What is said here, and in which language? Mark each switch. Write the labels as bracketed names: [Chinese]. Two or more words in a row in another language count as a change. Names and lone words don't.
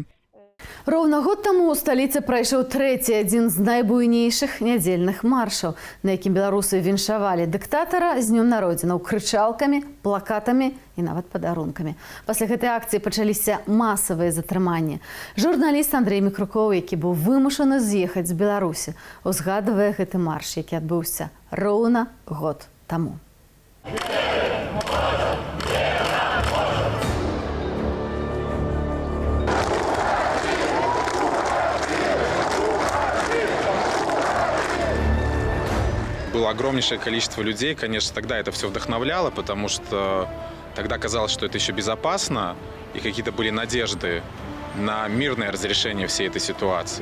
[Belarusian] Роўна год таму ў сталіцы прайшоў трэці адзін з найбуйнейшых нядзельных маршаў, на якім беларусы віншавалі дыктатара з днём народзінаў крычалкамі, плакатамі і нават падарункамі. Пасля гэтай акцыі пачаліся масавыя затрыманні. Журналіст Андрэй Мікрукоў, які быў вымушаны з'ехаць з Беларусі, узгадвае гэты марш, які адбыўся роўна год таму. [Russian] Было огромнейшее количество людей. Конечно, тогда это все вдохновляло, потому что тогда казалось, что это еще безопасно, и какие-то были надежды на мирное разрешение всей этой ситуации.